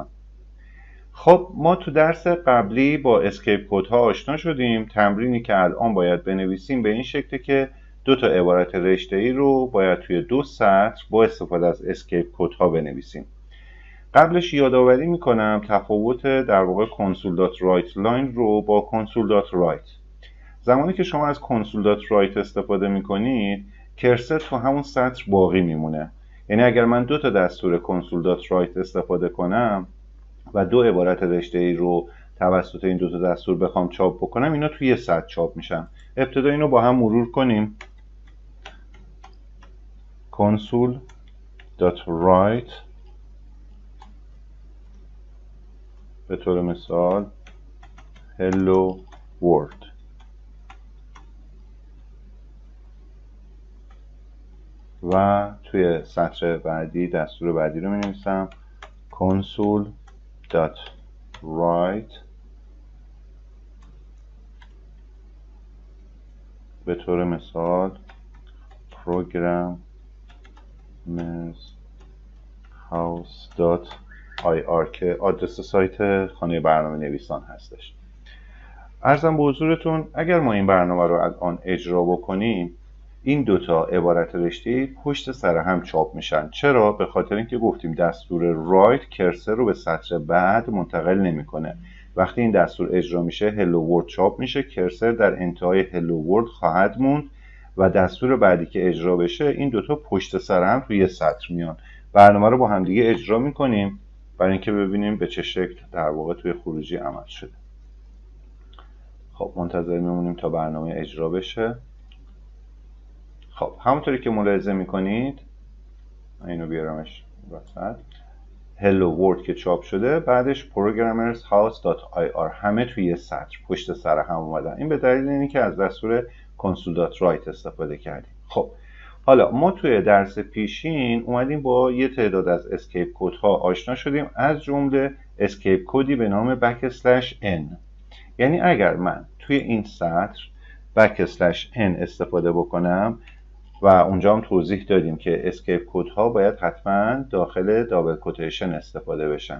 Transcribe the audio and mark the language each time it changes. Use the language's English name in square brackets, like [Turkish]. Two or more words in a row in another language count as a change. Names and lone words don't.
[Persian] خب ما تو درس قبلی با اسکیپ کدها آشنا شدیم. تمرینی که الان باید بنویسیم به این شکله که دو تا عبارت رشته‌ای رو باید توی 2 سطر با استفاده از اسکیپ کدها بنویسیم. قبلش یادآوری میکنم تفاوت در واقع console.write لاین رو با console.write. زمانی که شما از console.write استفاده میکنید کرسر تو همون سطر باقی میمونه. یعنی اگر من 2 تا دستور console.write استفاده کنم و 2 عبارت رشته‌ای رو توسط این 2 تا دستور بخوام چاپ بکنم، اینا توی یه سطر چاپ میشن. ابتدا اینو با هم مرور کنیم. console.write به طور مثال [English] hello world. [Persian] و توی سطر بعدی دستور بعدی رو می نویسم console.write به طور مثال programmershouse.ir که آدرس سایت خانه برنامه نویسان هستش. عرضم به حضورتون اگر ما این برنامه رو الان اجرا بکنیم، این 2 تا عبارت رشته‌ای پشت سر هم چاپ میشن. چرا؟ به خاطر اینکه گفتیم دستور write کرسر رو به سطر بعد منتقل نمیکنه. وقتی این دستور اجرا میشه [English] hello world [Persian] چاپ میشه، کرسر در انتهای [English] hello world [Persian] خواهد موند و دستور بعدی که اجرا بشه این 2 تا پشت سر هم توی یه سطر میان. برنامه رو با هم دیگه اجرا میکنیم برای اینکه ببینیم به چه شکل در واقع توی خروجی عمل شده. خب منتظر میمونیم تا برنامه اجرا بشه. خب همونطوری که ملاحظه میکنید اینو بیارمش وسط، [English] hello world [Persian] که چاپ شده بعدش programmershouse.ir همه توی یه سطر پشت سر هم اومدن. این به دلیل اینه که از دستور console.write استفاده کردیم. خب حالا ما توی درس پیشین اومدیم با یه تعداد از اسکیپ کدها آشنا شدیم، از جمله اسکیپ کدی به نام \n. یعنی اگر من توی این سطر \n استفاده بکنم و اونجا هم توضیح دادیم که اسکیپ کدها باید حتما داخل دابل کوتیشن استفاده بشن.